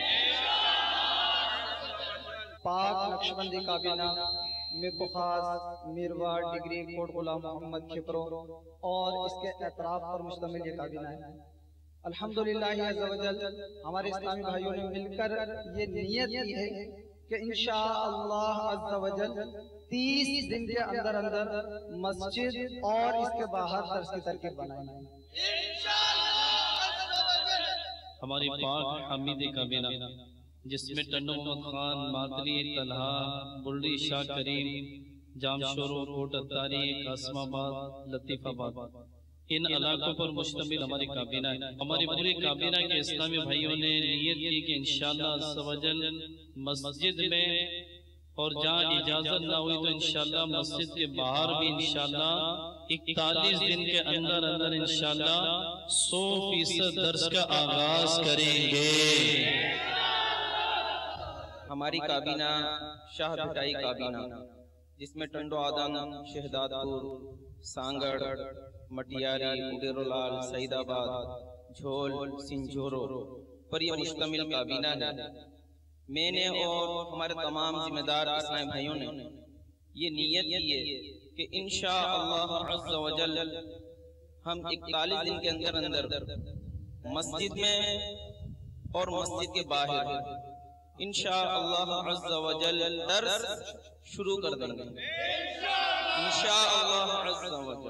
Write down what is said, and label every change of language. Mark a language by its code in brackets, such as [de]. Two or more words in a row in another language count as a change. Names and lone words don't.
[ur] پاک نقشبندی کابینہ میں بخاز، میرواڑ، ڈگری، کوٹ غلام محمد، کھپرو اور اس کے اطراف پر مشتمل یہ کابینہ ہے۔ [ar] الحمدللہ عز و جل [ur] ہمارے اسلامی بھائیوں نے مل کر یہ نیت کی ہے کہ [ar] انشاءاللہ عز و جل [ur] 30 دن کے اندر اندر مسجد اور اس کے باہر درس کی ترکیب بنائیں گے. ہماری پاک حمید کابینہ جس میں ٹنڈو محمد خان، ماتلی، طلحہ، بلی، شاہ کریم، جامشورو، کوٹ عطاری، قاسم آباد، لطیف آباد، ان علاقوں پر مشتمل ہماری کابینہ ہے. ہماری پوری کابینہ کے اسلامی بھائیوں نے نیت کی کہ [ar] إن شاء الله عز وجل [ur] مسجد میں اور جہاں اجازت نہ ہوئی تو ان شاء اللہ مسجد کے باہر بھی ان شاء اللہ 41 دن کے اندر اندر ان شاء اللہ 100% درس کا آغاز کریں گے. ہماری کابینہ شاہ بھٹائی کابینہ جس میں ٹنڈو آدم، شہدادپور، سانگھڑ، مٹیاری، اڈیرو لال، سعید آباد، جھول، سنجھورو پر یہ مشتمل کابینہ ہے. میں نے اور ہمارے تمام ذمہ دار اسلامی بھائیوں نے یہ نیت کی ہے کہ [ar] إن شاء الله عز وجل [ur] ہم 41 دن کے اندر اندر مسجد میں اور مسجد کے باہر [ar] إن شاء الله عز وجل [ur] درس شروع کر دیں گے [ar] إن شاء الله عز وجل.